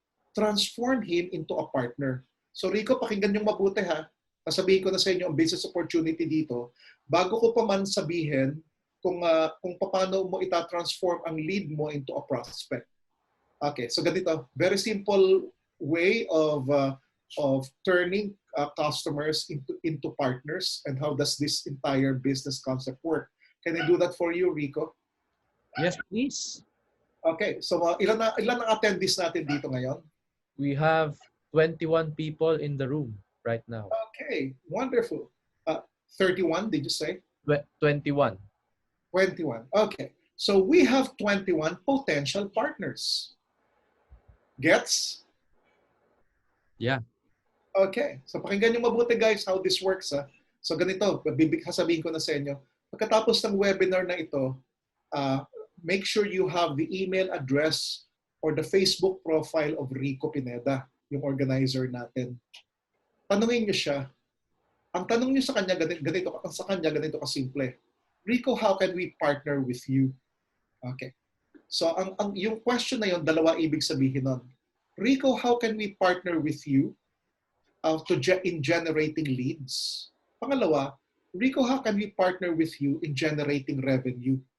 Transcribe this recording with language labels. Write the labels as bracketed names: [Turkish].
[English] Transform him into a partner. [Filipino] So Rico, pakinggan yung mabuti ha. Sasabihin ko na sa inyo ang business opportunity dito. Bago ko pa man sabihin kung paano mo itatransform ang lead mo [English] into a prospect. [Filipino] Okay, so ganito. [English] Very simple way of turning customers into partners, and how does this entire business concept work? Can I do that for you, Rico? Yes, please. [Filipino] Okay, so ilan ang attendees natin dito ngayon? [English] We have 21 people in the room right now. Okay, wonderful. 31, did you say? 21. 21. Okay, so we have 21 potential partners. Gets? Yeah. Okay, so [Filipino] pakinggan nyo mabuti [English] guys how this works. [Filipino] So ganito, sasabihin ko na sa inyo. Pagkatapos ng webinar na ito, [English] make sure you have the email address or the Facebook profile of Rico Pineda, [Filipino] yung organizer natin. Tanungin nyo siya. Ang tanong nyo sa kanya, ganito kasimple. [English] Rico, how can we partner with you? Okay. So [Filipino] yung question na yon, dalawa ibig sabihin nun. [English] Rico, how can we partner with you in generating leads? [Filipino] Pangalawa, [English] Rico, how can we partner with you in generating revenue?